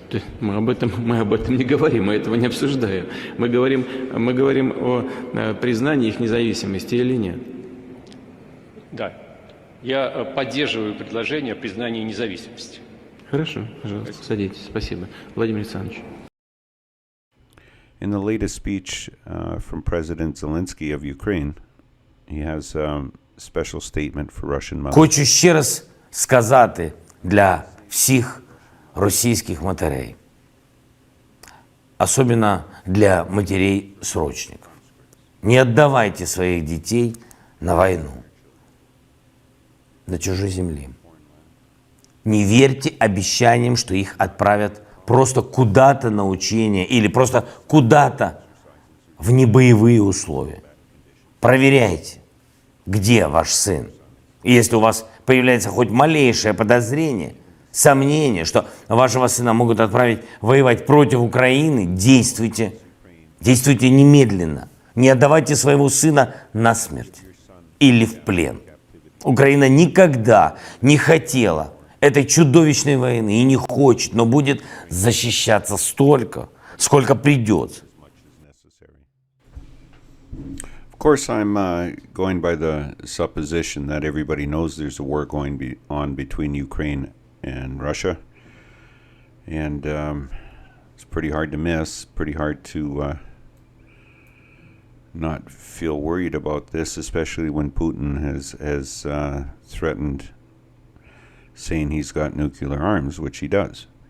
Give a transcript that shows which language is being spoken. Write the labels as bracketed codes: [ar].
[ru] Да, мы об этом не говорим, мы этого не обсуждаем. Мы говорим о признании их независимости или нет. Да, я поддерживаю предложение о признании независимости. Хорошо, пожалуйста, садитесь. Спасибо. Владимир Александрович. [en] In the latest speech from President Zelensky of Ukraine, he has a special statement for Russian mothers. [uk] Хочу ще раз сказати для всіх російських матерей, [ru] особенно для матерей-срочников. Не отдавайте своих детей на войну, на чужой земле. Не верьте обещаниям, что их отправят просто куда-то на учения или просто куда-то в небоевые условия. Проверяйте, где ваш сын. И если у вас появляется хоть малейшее подозрение, сомнение, что вашего сына могут отправить воевать против Украины, действуйте. Действуйте немедленно. Не отдавайте своего сына на смерть или в плен. Украина никогда не хотела этой чудовищной войны и не хочет, но будет защищаться столько, сколько придется. [en] Of course, I'm going by the supposition that everybody knows there's a war going on between Ukraine and Russia. And it's pretty hard to miss, pretty hard to not feel worried about this, especially when Putin has threatened saying he's got nuclear arms, which he does.